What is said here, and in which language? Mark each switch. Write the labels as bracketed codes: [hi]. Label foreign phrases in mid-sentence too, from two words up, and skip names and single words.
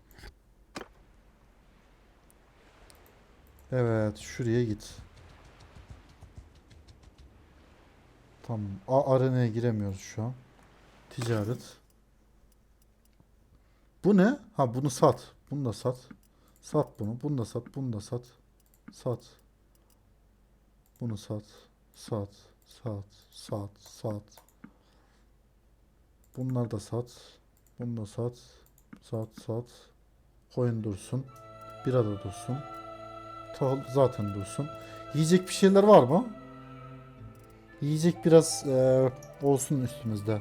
[tr] Evet, şuraya git. Tamam. Arenaya giremiyoruz şu an. Ticaret. Bu ne? Ha, bunu sat. Bunu da sat. Sat bunu. Bunu da sat. Bunu da sat. Sat. Bunu sat. Sat. Sat. Bunları da sat. Bunu da sat. Sat. Koyun dursun. Bira da dursun. Tahıl zaten dursun. Yiyecek bir şeyler var mı? Yiyecek biraz olsun üstümüzde.